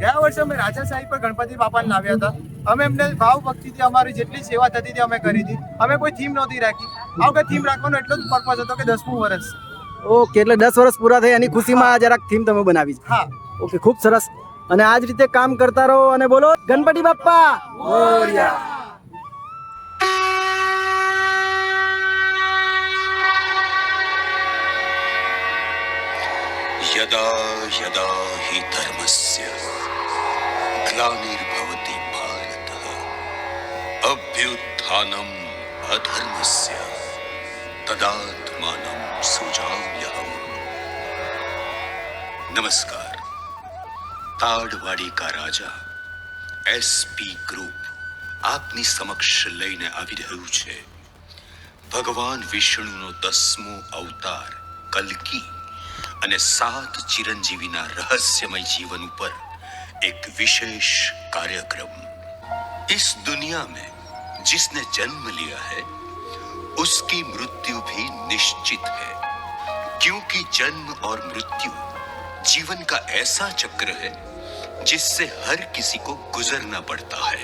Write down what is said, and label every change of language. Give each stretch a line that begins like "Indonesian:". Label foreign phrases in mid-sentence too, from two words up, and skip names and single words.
Gujarati: ગયા વર્ષે અમે રાજા સાહેબ પર ગણપતિ બાપાને લાવ્યા હતા. અમે એમને ભાવ ભક્તિથી અમારી જેટલી સેવા થતી હતી અમે કરી હતી. અમે કોઈ થીમ નહોતી રાખી. આ વખત થીમ રાખવાનો એટલો જ પર્પઝ હતો કે 10મું વર્ષ. ઓકે, એટલે 10 વર્ષ પૂરા થઈ એની ખુશીમાં આ જરાક થીમ તમે બનાવી છે. હા, ઓકે, ખૂબ સરસ. અને આ જ રીતે કામ કરતા રહો અને બોલો ગણપતિ બાપ્પા મોરયા.
Sanskrit: यदा यदा हि धर्मस्य ग्लानिर्भवति भारत अभ्युत्थानम् अधर्मस्य तदात्मानं सृजाम्यहम्.
Hindi: नमस्कार. ताड़वाड़ी का राजा एसपी ग्रुप
Gujarati: આપની સમક્ષ લઈને આવી રહ્યું છે ભગવાન વિષ્ણુનો 10મો અવતાર કલ્કી અને 7
Hindi: चिरंजीवी रहस्यमय जीवन पर एक विशेष कार्यक्रम. इस दुनिया में जिसने जन्म लिया है उसकी मृत्यु भी निश्चित है, क्योंकि जन्म और मृत्यु जीवन का ऐसा चक्र है जिससे हर किसी को गुजरना पड़ता है.